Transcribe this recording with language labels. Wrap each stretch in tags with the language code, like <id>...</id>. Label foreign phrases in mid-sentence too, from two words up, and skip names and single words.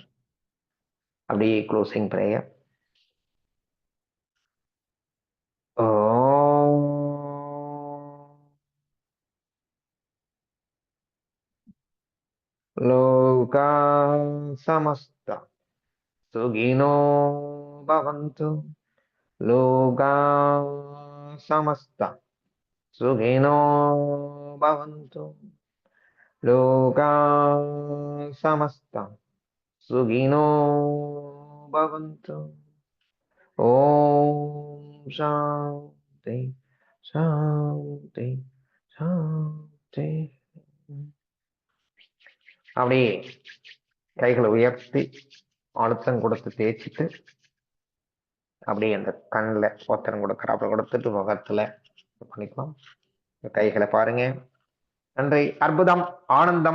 <sa>அப்படியே</sa> <en>closing prayer.</en> <sa>लोकाः समस्ताः सुखिनो भवन्तु. लोकाः समस्ताः सुखिनो भवन्तु. लोकाः समस्ताः सुखिनो भवन्तु. ॐ शान्तिः शान्तिः शान्तिः.</sa> <ta>அப்படியே கைகளை உயர்த்தி அழுத்தம் கொடுத்து தேய்ச்சிட்டு அப்படியே அந்த கண்ணில் ஒத்தனம் கொடுக்குறாப்புல கொடுத்துட்டு முகத்துல பண்ணிக்கலாம். கைகளை பாருங்க. நன்றி. அற்புதம், ஆனந்தம்.</ta>